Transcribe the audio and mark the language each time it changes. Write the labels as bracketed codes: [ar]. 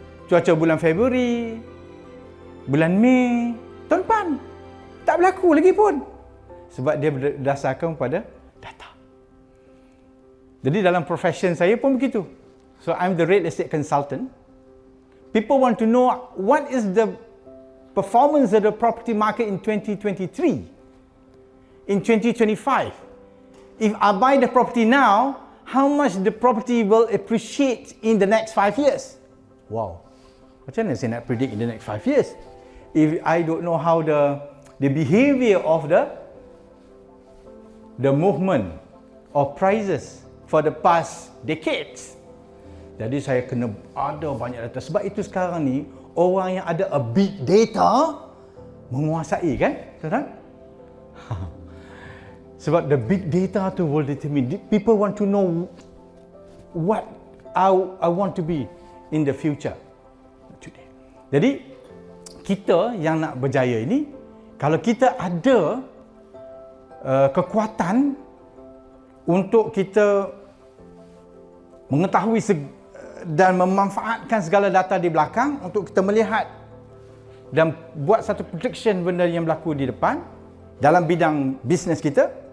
[ms] Cuaca bulan Februari, bulan Mei, tahun depan. Tak berlaku lagi pun. Sebab dia berdasarkan pada data. Jadi dalam profession saya pun begitu. [en] So I'm the real estate consultant. People want to know what is the performance of the property market in 2023, in 2025. If I buy the property now, how much the property will appreciate in the next 5 years? Wow. [ms] Macam mana saya nak [en] predict in the next 5 years? If I don't know how the behavior of the movement of prices for the past decades. [ms] Jadi saya kena ada banyak data. Sebab itu sekarang ni, orang yang ada [en] a big data [ms] menguasai, kan? Tuan-tuan? Sebab [en] the big data tu will determine. People want to know what I want to be in the future today. [ms] Jadi, kita yang nak berjaya ini, kalau kita ada kekuatan untuk kita mengetahui dan memanfaatkan segala data di belakang untuk kita melihat dan buat satu prediction benda yang berlaku di depan dalam bidang bisnes kita.